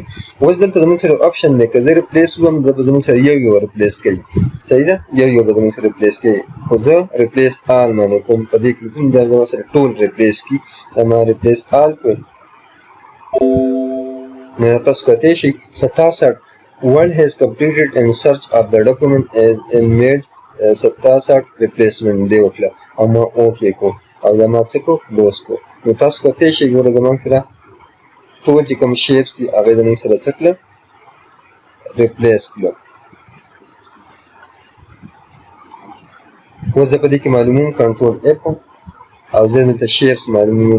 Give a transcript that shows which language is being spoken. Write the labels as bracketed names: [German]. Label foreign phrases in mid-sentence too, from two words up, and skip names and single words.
[Pashto] اوس دلته زموږ سره آپشن دی که زه ریپلیس وم زموږ سره یو ریپلیس کوي، صحیح ده، یو به زموږ سره ریپلیس کوي، خو زه [English] replace all [Pashto] باندې کوم، په دې کلیک کوم دا زما سره ټول ریپلیس کی. دا ما [English] replace all [Pashto] کړ. نو تاسو کتی شئ 67 [English] Word has completed and search of the document and made 67 replacement [Pashto] دی وکړه او ما اوکې کو او دا ما څه کو کلوز کو. نو تاسو کتی شئ ګوره زموږ سره ټول چې کوم شیپس دي هغه زموږ سره څه کړه ریپلیس کړه. اوس زه په دې کې معلوموم [English] control F [Pashto] او زه دلته شیپس معلوموم.